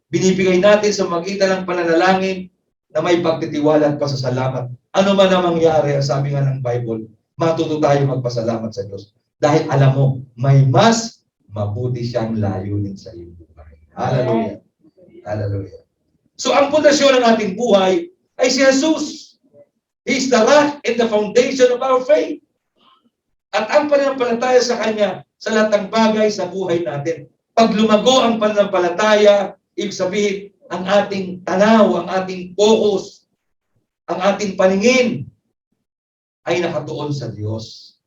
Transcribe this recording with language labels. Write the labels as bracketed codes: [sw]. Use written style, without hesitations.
[tl] Binibigay natin sa magitan ng pananalangin na may pagtitiwala at pasasalamat. Ano man ang mangyari, sabi nga ng Bible, matuto tayo magpasalamat sa Diyos. Dahil alam mo, may mas mabuti siyang layunin sa iyong buhay. Hallelujah. Hallelujah. So ang pundasyon ng ating buhay ay si Jesus. [en] He is the rock and the foundation of our faith. [tl] At ang pananampalataya sa Kanya sa lahat ng bagay sa buhay natin. Pag lumago ang pananampalataya, ibig sabihin, ang ating tanaw, ang ating focus, ang ating paningin ay nakatuon sa Diyos.